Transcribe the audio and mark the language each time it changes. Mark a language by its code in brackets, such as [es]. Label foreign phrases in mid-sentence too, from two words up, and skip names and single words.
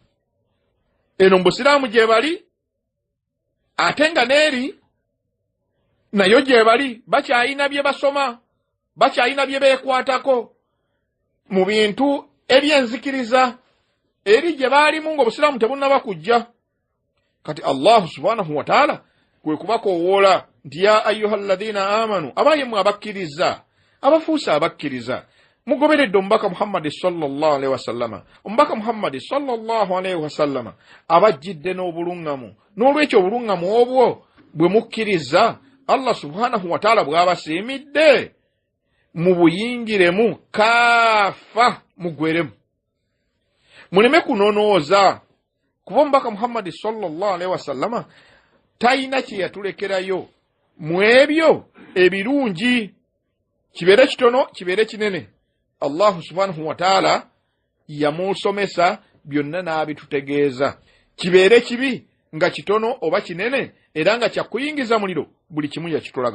[lg] Eno mu busiraamu gye bali ate nga n'eri nayo gye bali bakyayina bye basoma, bakyayina bye beekwatako mu bintu ebyenzikiriza eri gye baalimu ng'obusiraamu tebunnaba kujja. Kati Allah [ar] سبحانه وتعالى [lg] kwe kubakoowoola nti [ar] يا أيها الذين آمنوا, [lg] abaayemu abakkiriza, abafuusa abakkiriza, mugoberedde omubaka Muhammad [ar] صلى الله عليه وسلم. [lg] Omubaka Muhammad [ar] صلى الله عليه وسلم [lg] abajjidde n'obuluŋŋamu. N'olwekyo obuluŋŋamu obwo bwe mukkiriza Allah [ar] سبحانه وتعالى [lg] bw'abasiimidde mubuyingiremu kaafa mugweremu. Muleme kunonooza kuba omubaka Muhammad [ar] صلى الله عليه وسلم [lg] tayina kye yatulekerayo mu ebyo ebirungi, kibeere kitono kibeere kinene. Allah [ar] سبحانه وتعالى [lg] yamusomesa byonna n'abitutegeeza. Kibeere kibi nga kitono oba kinene era nga kyakuyingiza muliro, buli kimu yakitulaga.